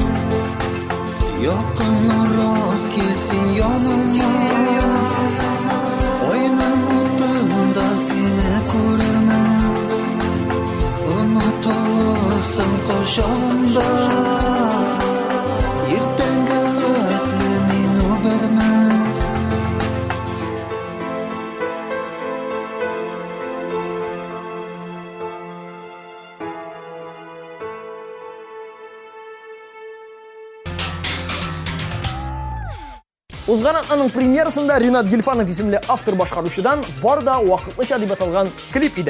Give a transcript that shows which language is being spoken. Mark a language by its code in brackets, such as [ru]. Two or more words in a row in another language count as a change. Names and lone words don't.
[uz] yaqinroq kelsin yonimga aynan o'tinda seni ko'rarman unutulursun quchog'imda ertangi xatlaring o'birman [tt] Узган атнаның премьерасында Ринат Гильфанов исемле автор башкаручыдан бар да вакытлыча дип аталган клип иде.